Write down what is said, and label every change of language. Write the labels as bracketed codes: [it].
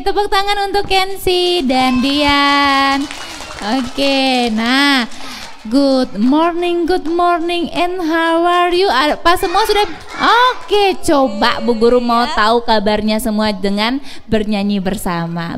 [id] Tepuk tangan untuk Kenzi dan Dian. [en] Oke, nah, good morning and how are you? [id] Apa semua sudah? Oke, coba Bu Guru mau tahu kabarnya semua dengan bernyanyi bersama.